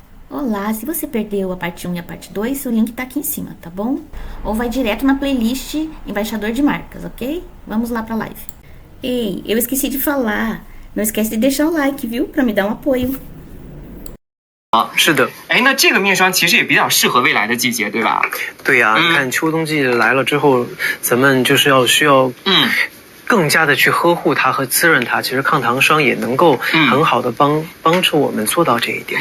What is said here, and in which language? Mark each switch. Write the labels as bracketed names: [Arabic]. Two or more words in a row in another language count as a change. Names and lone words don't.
[Portuguese] Olá, se você perdeu a parte 1 e a parte 2, o link tá aqui em cima, tá bom? Ou vai direto na playlist Embaixador de Marcas, ok? Vamos lá pra live. Ei, eu esqueci de falar. Não esquece de deixar o like, viu? Pra me dar um apoio. [Chinese] 是的，那这个面霜其实也比较适合未来的季节，对吧？对呀，你看秋冬季来了之后，咱们就是需要更加的去呵护它和滋润它。其实抗糖霜也能够很好的帮助我们做到这一点。